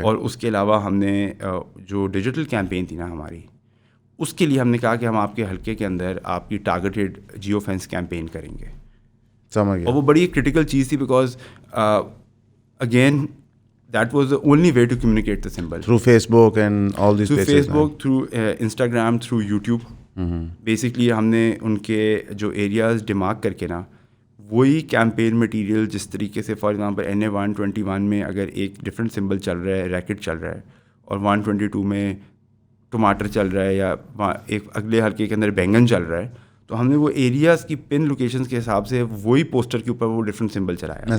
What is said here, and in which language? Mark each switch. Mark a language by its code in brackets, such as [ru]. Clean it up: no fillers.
[ur] اور اس کے علاوہ ہم نے جو ڈیجیٹل کیمپین تھی نا ہماری, اس کے لیے ہم نے کہا کہ ہم آپ کے حلقے کے اندر آپ کی ٹارگیٹڈ جیو فینس کیمپین کریں گے. سمجھ گیا. اور وہ بڑی ایک کرٹیکل چیز تھی, [en] Because again that was the only way to communicate the symbol. Through Facebook and all these places. Through Facebook, through Instagram, through YouTube. [ur] Basically ہم نے ان کے جو ایریاز ڈیمارک کر کے نا, وہی کیمپین مٹیریل جس طریقے سے فار ایگزامپل NA-121 میں اگر ایک ڈفرینٹ سمبل چل رہا ہے, ریکٹ چل رہا ہے, اور 122 میں ٹماٹر چل رہا ہے, یا ایک اگلے حلقے کے اندر بینگن چل رہا ہے, تو ہم نے وہ ایریاز کی پن لوکیشنز کے حساب سے وہی پوسٹر کے اوپر وہ ڈفرینٹ سمبل چلایا.